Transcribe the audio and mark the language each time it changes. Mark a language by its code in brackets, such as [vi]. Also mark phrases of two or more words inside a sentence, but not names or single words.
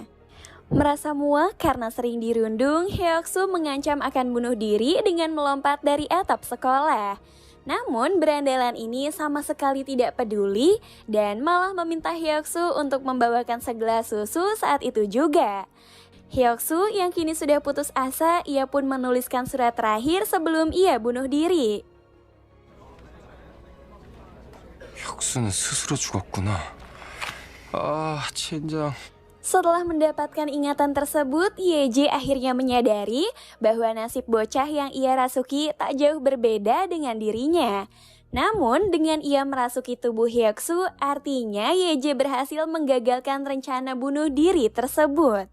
[id] Merasa muak karena sering dirundung, Hyoksu mengancam akan bunuh diri dengan melompat dari atap sekolah. Namun berandalan ini sama sekali tidak peduli dan malah meminta Hyoksu untuk membawakan segelas susu saat itu juga. Hyoksu yang kini sudah putus asa, ia pun menuliskan surat terakhir sebelum ia bunuh diri. [ko] 혁수는 스스로 죽었구나. 젠장. [id] Setelah mendapatkan ingatan tersebut, YJ akhirnya menyadari bahwa nasib bocah yang ia rasuki tak jauh berbeda dengan dirinya. Namun, dengan ia merasuki tubuh Hyoksu, artinya YJ berhasil menggagalkan rencana bunuh diri tersebut.